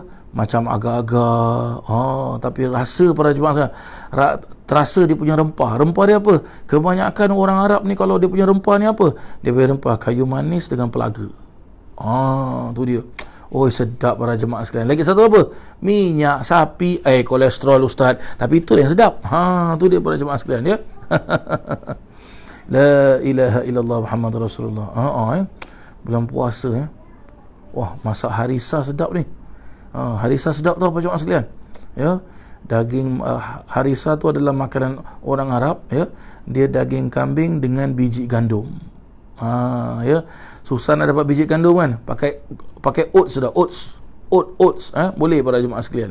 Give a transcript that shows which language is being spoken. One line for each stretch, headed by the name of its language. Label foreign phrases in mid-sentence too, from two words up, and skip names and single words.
Malay: Macam agak-agak, tapi rasa para jemaah, terasa dia punya rempah dia apa? Kebanyakan orang Arab ni kalau dia punya rempah ni apa? Dia punya rempah kayu manis dengan pelaga. Tu dia. Oh, sedap para jemaah sekalian. Lagi satu apa? Minyak sapi, kolesterol ustaz, tapi itu yang sedap. Tu dia para jemaah sekalian, ya.
Arabic: La ilaha illallah Muhammad Rasulullah.
Malay: Bulan puasa, ya. Wah, masak harisa sedap ni. Harisa sedap tau para jemaah sekalian, ya. Daging harisa tu adalah makanan orang Arab, ya. Dia daging kambing dengan biji gandum. Ya, susah nak dapat biji gandum kan, pakai oats sudah, oats, boleh para jemaah sekalian.